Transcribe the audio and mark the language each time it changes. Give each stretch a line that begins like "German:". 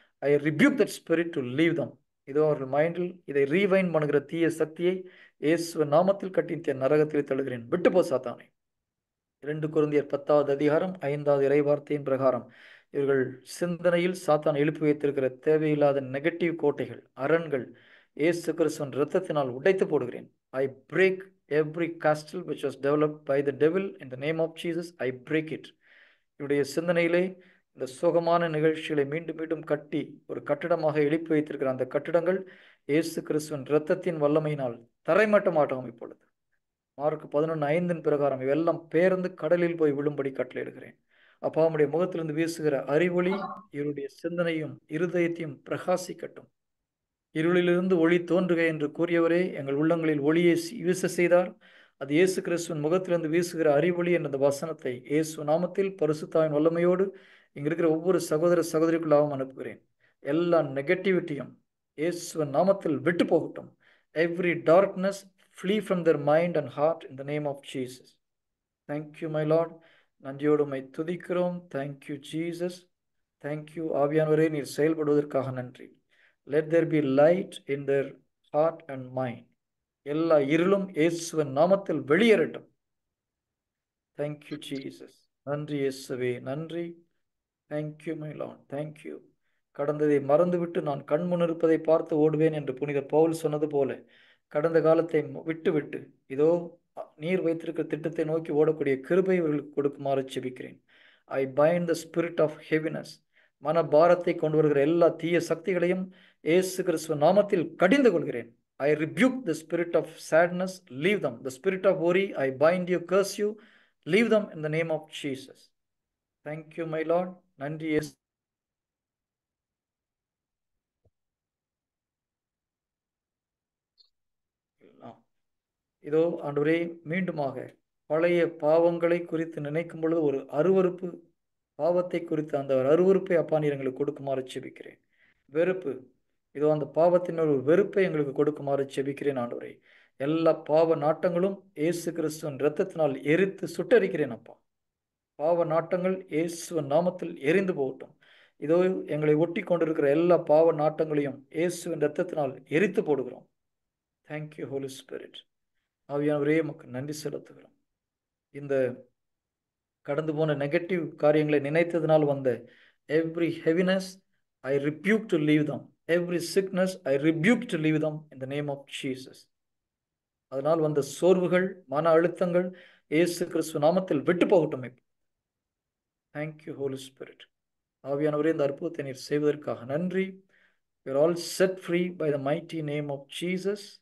English: I rebuke that spirit to leave them.
Tamil: இதோ அவர்கள் மைண்டில் இதை ரீவைண்ட் பண்ணுகிற தீய சக்தியை இயேசு நாமத்தில் கட்டி நரகத்தில் தழுகிறேன். விட்டு போ சாத்தானே. 2 கொரிந்தியர் 10வது அதிகாரம் 5வது இறைவார்த்தையின் பிரகாரம் இவர்கள் சிந்தனையில் சாத்தான் எழுப்பி வைத்திருக்கிற தேவையில்லாத நெகட்டிவ் கோட்டைகள், அரண்கள் இயேசு கிறிஸ்துவின் இரத்தத்தினால் உடைத்து போடுகிறேன்.
English: I break every castle which was developed by the devil in the name of Jesus. I break it.
Tamil: இவருடைய சிந்தனையிலே இந்த சோகமான நிகழ்ச்சிகளை மீண்டும் மீண்டும் கட்டி ஒரு கட்டிடமாக எழுப்பி வைத்திருக்கிற அந்த கட்டிடங்கள் இயேசு கிறிஸ்துவின் இரத்தத்தின் வல்லமையினால் தரைமட்டமாட்டோம். இப்பொழுது மார்க் 11:5 பிரகாரம் இவெல்லாம் பேர்ந்து கடலில் போய் விழும்படி கட்டளையிடுகிறேன். அப்பா, உம்முடைய முகத்திலிருந்து வீசுகிற அறிவொளி இவருடைய சிந்தனையும் இருதயத்தையும் பிரகாசிக்கட்டும். இருளிலிருந்து ஒளி தோன்றுக என்று கூறியவரே எங்கள் உள்ளங்களில் ஒளியை வீச செய்தார். அது இயேசு கிறிஸ்துவின் முகத்திலிருந்து வீசுகிற அறிவொளி என்ற வாசனத்தை இயேசு நாமத்தில் பரிசுத்தாவின் வல்லமையோடு இங்க இருக்கிற ஒவ்வொரு சகோதர சகோதரிக்குள்ளாகவும் அனுப்புகிறேன். எல்லா நெகட்டிவிட்டியும் இயேசுவின் நாமத்தில் விட்டு போகட்டும்.
English: Every darkness flee from their mind and heart in the name of Jesus. Thank you, my Lord.
Tamil: நன்றியோடு உம்மை துதிக்கிறோம்.
English: Thank you, Jesus. Thank you,
Tamil: ஆவியானவரே, நீர் செயல்படுவதற்காக நன்றி.
English: Let there be light in their heart and mind.
Tamil: எல்லா இருளும் இயேசுவின் நாமத்தில் வெளியேறட்டும்.
English: Thank you, Jesus.
Tamil: நன்றி இயேசுவே, நன்றி.
English: Thank you, my Lord. Thank you.
Tamil: கடந்ததை மறந்துவிட்டு நான் கண்முன் இருப்பதை பார்த்து ஓடுவேன் என்று புனித பவுல் சொன்னது போல கடந்த காலத்தை விட்டுவிட்டு இதோ நீர் வைத்திருக்கிற திட்டத்தை நோக்கி ஓடக்கூடிய கிருபை இவர்களுக்கு கொடுக்குமாறு செபிக்கிறேன்.
English: I bind the spirit of heaviness.
Tamil: மன பாரத்தை கொண்டு வருகிற எல்லா தீய சக்திகளையும் இயேசு கிறிஸ்துவ நாமத்தில் கடிந்து கொள்கிறேன்.
English: I rebuke the spirit of sadness. Leave them. The spirit of worry, I bind you, curse you. Leave them in the name of Jesus. Thank you, my Lord.
Tamil: நன்றி இயேசு. இதோ ஆண்டவரே, மீண்டுமாக பழைய பாவங்களை குறித்து நினைக்கும் பொழுது ஒரு அருவருப்பு, பாவத்தை குறித்து அந்த அருவருப்பை அப்பா நீர் எங்களுக்கு கொடுக்குமாறு செபிக்கிறேன். வெறுப்பு, இதோ அந்த பாவத்தின் ஒரு வெறுப்பை எங்களுக்கு கொடுக்குமாறு செபிக்கிறேன். ஆண்டவரே, எல்லா பாவ நாட்டங்களும் இயேசு கிறிஸ்துவின் இரத்தத்தினால் எரித்து சுட்டரிக்கிறேன். அப்பா, பாவ நாட்டங்கள் இயேசுவின் நாமத்தில் எரிந்து போகட்டும். இதோ எங்களை ஒட்டி கொண்டிருக்கிற எல்லா பாவ நாட்டங்களையும் இயேசுவின் இரத்தத்தினால் எரித்து போடுகிறோம்.
English: Thank you holy spirit.
Tamil: ஆவியானவரே, உமக்கு நன்றி செலுத்துகிறோம். இந்த கடந்து போன நெகட்டிவ் காரியங்களை நினைத்ததினால் வந்த
English: every heaviness I rebuke to leave them. Every sickness I rebuke to leave them in the name of Jesus.
Tamil: அதனால் வந்த சோர்வுகள், மன அழுத்தங்கள் இயேசு கிறிஸ்து நாமத்தில் விட்டு போகட்டும்.
English: Thank you holy spirit.
Tamil: ஆவியானவரே, இந்த அற்புதத்தை நீர் செய்வதற்காக நன்றி.
English: We are all set free by the mighty name of Jesus.